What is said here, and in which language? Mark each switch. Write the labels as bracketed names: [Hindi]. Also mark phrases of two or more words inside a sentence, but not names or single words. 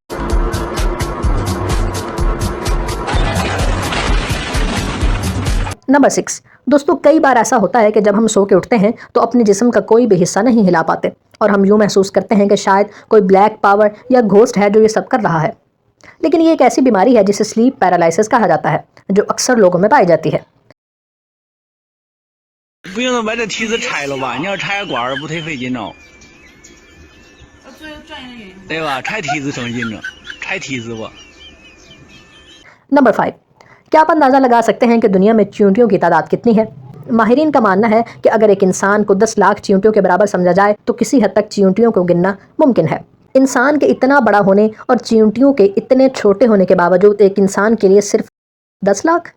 [Hindi] नंबर 6। दोस्तों कई बार ऐसा होता है कि जब हम सो के उठते हैं तो अपने जिस्म का कोई भी हिस्सा नहीं हिला पाते, और हम यूँ महसूस करते हैं कि शायद कोई [English] black power [Hindi] या घोस्ट है जो ये सब कर रहा है। लेकिन ये एक ऐसी बीमारी है जिसे [English] sleep paralysis [Hindi] कहा जाता है, जो अक्सर लोगों में पाई जाती है। [Chinese] 不用把这梯子拆了吧？你要拆管儿不忒费劲哦，对吧？拆梯子省劲了，拆梯子吧。 [Hindi] नंबर 5। क्या आप अंदाज़ा लगा सकते हैं कि दुनिया में चींटियों की तादाद कितनी है? माहिरीन का मानना है कि अगर एक इंसान को 10 लाख चींटियों के बराबर समझा जाए तो किसी हद तक चींटियों को गिनना मुमकिन है। इंसान के इतना बड़ा होने और चींटियों के इतने छोटे होने के बावजूद एक इंसान के लिए सिर्फ 10 लाख।